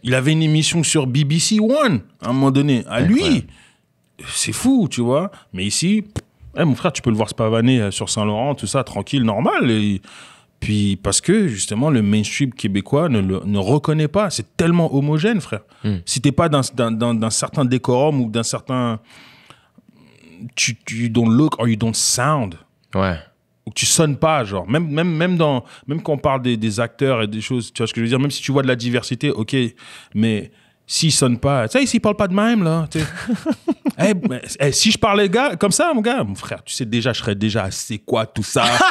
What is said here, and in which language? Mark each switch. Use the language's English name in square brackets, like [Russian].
[French] Il avait une émission sur BBC One, à un moment donné. À lui. C'est fou, tu vois. Mais ici, mon frère, tu peux le voir se pavaner sur Saint-Laurent, tout ça, tranquille, normal. Et puis, parce que, justement, le mainstream québécois ne reconnaît pas. C'est tellement homogène, frère. Si t'es pas d'un certain décorum ou d'un certain... [English] You don't look or you don't sound. [French] Ouais. Ou que tu sonnes pas, genre. Même quand on parle des acteurs et des choses, tu vois ce que je veux dire, même si tu vois de la diversité, ok, mais s'ils sonnent pas, tu sais, s'ils parlent pas de même, là, tu sais. Si je parlais comme ça, mon frère, tu sais déjà, je serais déjà, c'est quoi tout ça?